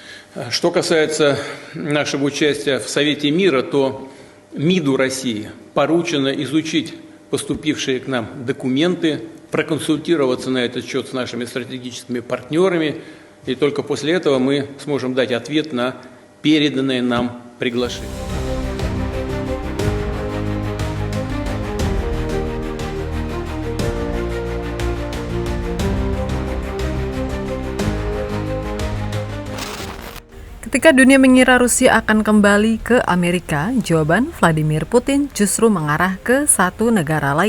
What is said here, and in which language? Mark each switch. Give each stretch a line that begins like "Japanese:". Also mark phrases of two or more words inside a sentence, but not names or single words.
Russian: Что касается нашего участия в Совете мира, то МИДу России поручено изучить поступившие к нам документы, проконсультироваться на этот счет с нашими стратегическими партнерами, и только после этого мы сможем дать ответ на переданное нам приглашение.
Indonesian: Ketika dunia mengira Rusia akan kembali ke Amerika, jawaban Vladimir Putin justru mengarah ke satu negara lain.